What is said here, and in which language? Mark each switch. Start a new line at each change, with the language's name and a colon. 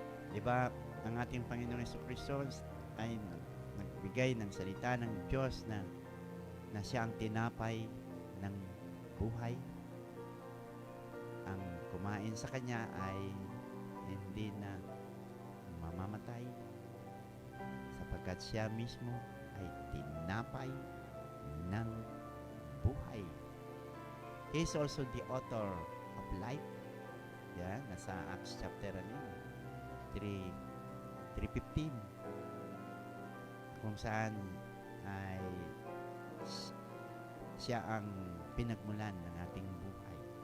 Filipino: Di ba, ang ating Panginoong Jesucristo ay nagbigay ng salita ng Diyos na siya ang tinapay ng buhay. Ang kumain sa kanya ay hindi na mamamatay sapagkat siya mismo ay tinapay ng buhay.
English: He is also the author of life.
Filipino: Yan, nasa Acts chapter 3:15, kung saan ay siya ang pinagmulan ng ating buhay.